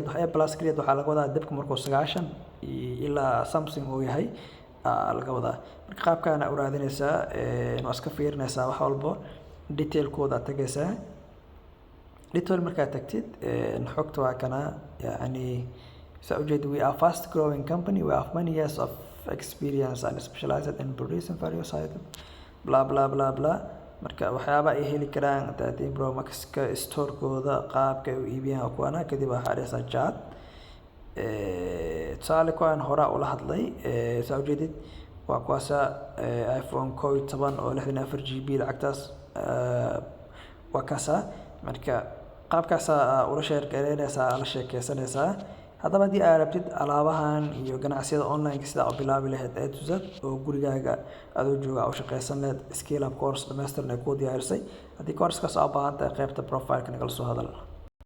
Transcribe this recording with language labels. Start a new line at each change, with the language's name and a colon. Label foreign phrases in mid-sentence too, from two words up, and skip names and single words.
Somali: waxa plus grade waxa laga wadaa dabka markuu 90 ilaa something uu yahay laga wadaa marka qaabkaana u raadinaysaa waa iska fiirinaysaa wax walba detail kooda tagaysaa detail marka tagtid xogta waa kana yani saa u jeedid
English: we are fast growing company we have many years of experience and specialized in producing various items blah blah blah blah
Somali: marka waxyaaba ay heli karaan 13 Pro Max ka store kooda qaabka ay u iibiyaan kuwana kadib waxa dhaysan chat tusaale kuwan hore u la hadlay saa u jeedid waa kuwaasa iPhone 17 oo 64GB lacagtaas waa kaasa marka qaabkaas ula share gareynaysaa la sheekeysanaysaa haddaba haddii aad rabtid alaabahan iyo ganacsiyada online sida u bilaabi lahayd
English: A to Z
Somali: oo gurigaaga adoo jooga oo shaqeysan lahayd
English: skill up course
Somali: dhameystiran ay ku diyaarisay haddii course-kaas aad u baahan tahay qaybta profile-ka nagala soo hadal